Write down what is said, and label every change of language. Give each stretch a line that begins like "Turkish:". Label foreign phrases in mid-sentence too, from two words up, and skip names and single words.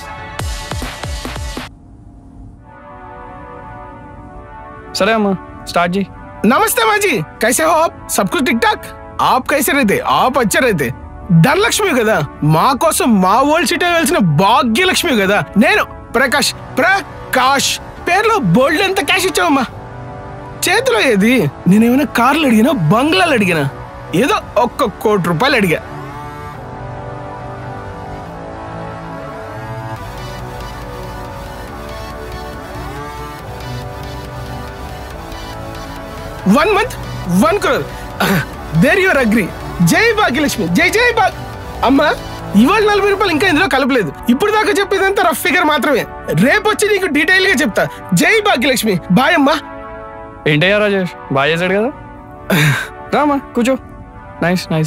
Telugu: సరే అమ్మా, స్టార్ట్ जी।
Hindi: नमस्ते माँ जी, कैसे हो आप? सब कुछ ठीक ठाक? आप कैसे रहते? आप अच्छे रहते?
Telugu: ధనలక్ష్మి కదా, మా కోసం మా ఓల్డ్ సిటీ వెళ్సిన భాగ్యలక్ష్మి కదా. నేను ప్రకాష్ పేర్లో బోల్డ్ అంత క్యాష్ ఇచ్చావమ్మా. చేతిలో ఏది? నేనేమైనా కార్లు అడిగినా, బంగ్లాలు అడిగినా? ఏదో 1 కోటి రూపాయలు అడిగా.
English: One month, 1 crore. There you are agree.
Telugu: జై భాగ్యలక్ష్మి, జై జై భాగ్. అమ్మా, ఇవాళ 40 రూపాయలు ఇంకా ఇందులో కలపలేదు. ఇప్పుడు దాకా చెప్పేదంతా రఫ్ ఫిగర్ మాత్రమే. రేపు వచ్చి నీకు డీటెయిల్ గా చెప్తా. జై భాగ్యలక్ష్మి. బాయ్ అమ్మా. ఏంటయ్యా రాజేష్, బాగా చేశాడు కదా. రామా కూర్చో. నైస్ నైస్,